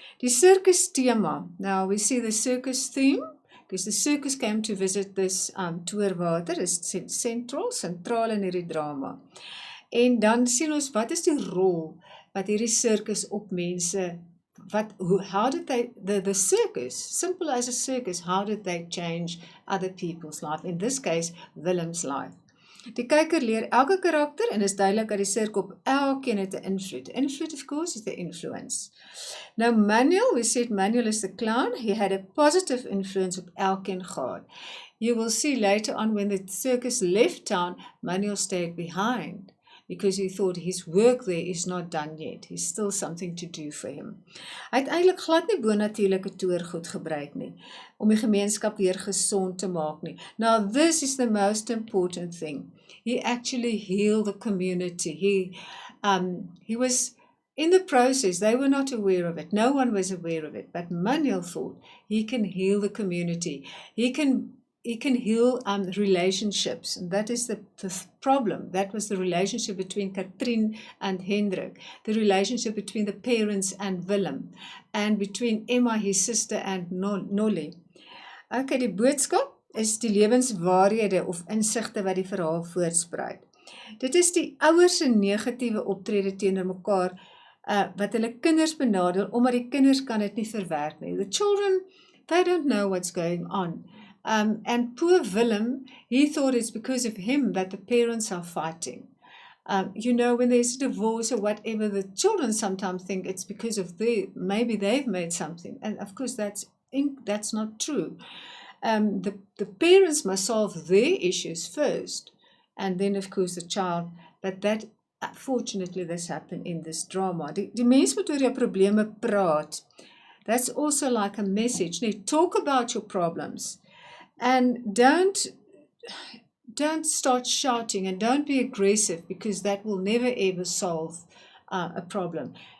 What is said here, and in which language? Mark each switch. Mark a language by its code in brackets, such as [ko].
[af] Die circus thema, [en] now we see the circus theme, because the circus came to visit this Toorwater, [af] is sentraal in hierdie drama. En dan sien ons, wat is die rol wat hierdie circus op mense, [en] how did they, the circus, simple as a circus, how did they change other people's life? In this case, Willem's life. [af] Die kyker leer elke karakter, en is duidelik dat die circus op elkeen het 'n invloed. [en] Invloed, of course, is the influence. Now, Manuel, we said Manuel is the clown, he had a positive influence [af] op elkeen gehad. [en] You will see later on when the circus left town, Manuel stayed behind, because he thought his work there is not done yet. He's still something to do for him. [af] Hy het eintlik glad nie bonatuurlike toergoed gebruik nie, om die gemeenskap weer gesond te maak nie. [en] Now this is the most important thing. He actually healed the community. He was in the process, they were not aware of it. No one was aware of it, but Manuel thought he can heal the community. He can heal relationships, and that is the problem. That was the relationship between Katrin and Hendrik, the relationship between the parents and Willem, and between Emma, his sister, and Nolly. [af] Okay, die boodskap is die lewenswaarhede of insigte wat die verhaal voortspruit. Dit is die ouers se negatiewe optrede teenoor mekaar, wat hulle kinders benadeel, omdat die kinders kan dit nie verwerk nie. [en] The children, they don't know what's going on. And poor Willem, he thought it's because of him that the parents are fighting. When there's a divorce or whatever, the children sometimes think it's because of maybe they've made something. And of course, that's not true. The parents must solve their issues first, and then of course the child. But that, fortunately, this happened in this drama. [af] Die mens moet oor jou probleme praat. [en] That's also like a message. Talk about your problems. And don't start shouting, and don't be aggressive, because that will never ever solve a problem.